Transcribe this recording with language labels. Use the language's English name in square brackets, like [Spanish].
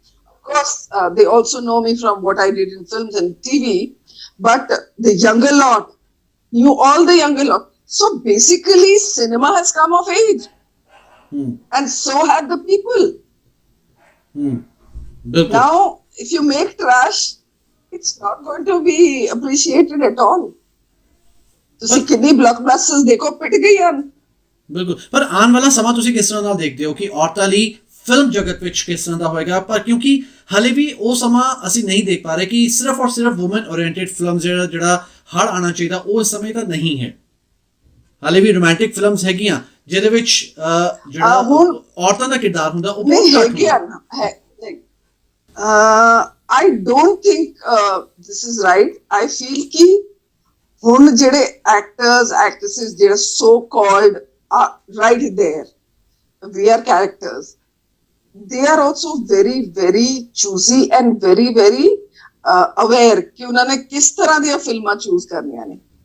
[English] Of course, they also know me from what I did in films and TV, but the younger lot knew all the younger lot. So basically, cinema has come of age. And so have the people. Now, if you make trash, it's not going to be appreciated at all. [Punjabi] ਤੁਸੀਂ ਕਿੰਨੀ ਬਲੌਕਬਸਟਰਸ ਦੇਖੋ, ਪਿਟ ਗਈ ਹਨ। ਬਿਲਕੁਲ, ਪਰ ਆਉਣ ਵਾਲਾ ਸਮਾਂ ਤੁਸੀਂ ਕਿਸ ਤਰ੍ਹਾਂ ਨਾਲ ਦੇਖਦੇ ਹੋ ਕਿ ਔਰਤਾਂ ਲਈ ਫਿਲਮ ਜਗਤ ਵਿੱਚ ਕਿਸ ਤਰ੍ਹਾਂ ਦਾ ਹੋਏਗਾ? ਪਰ ਕਿਉਂਕਿ ਹਲੇ ਵੀ ਉਹ ਸਮਾਂ ਅਸੀਂ ਨਹੀਂ ਦੇਖ ਪਾ ਰਹੇ ਕਿ ਸਿਰਫ ਔਰ ਸਿਰਫ ਵੂਮਨ ਓਰੀਐਂਟਡ ਫਿਲਮ ਜਿਹੜਾ ਹੜ ਆਉਣਾ ਚਾਹੀਦਾ, ਉਹ ਇਸ ਸਮੇਂ ਤਾਂ ਨਹੀਂ ਹੈ। ਹਲੇ ਵੀ ਰੋਮਾਂਟਿਕ ਫਿਲਮਸ ਹੈਗੀਆਂ ਜਿਹਦੇ ਵਿੱਚ ਜਿਹੜਾ ਔਰਤਾਂ ਦਾ ਕਿਰਦਾਰ ਹੁੰਦਾ ਉਹ ਬਹੁਤ ਘੱਟ ਹੁੰਦਾ। [English] I don't think this is right. I feel [Punjabi] ਕਿ ਹੁਣ ਜਿਹੜੇ [English] actors, actresses ਜਿਹੜੇ so called are right there, we are characters. They are also very, very choosy and very, very aware [Punjabi] ਕਿ ਉਹਨਾਂ ਨੇ ਕਿਸ ਤਰ੍ਹਾਂ ਦੀਆਂ ਫਿਲਮਾਂ ਚੂਜ਼ ਕਰਨੀਆਂ ਨੇ।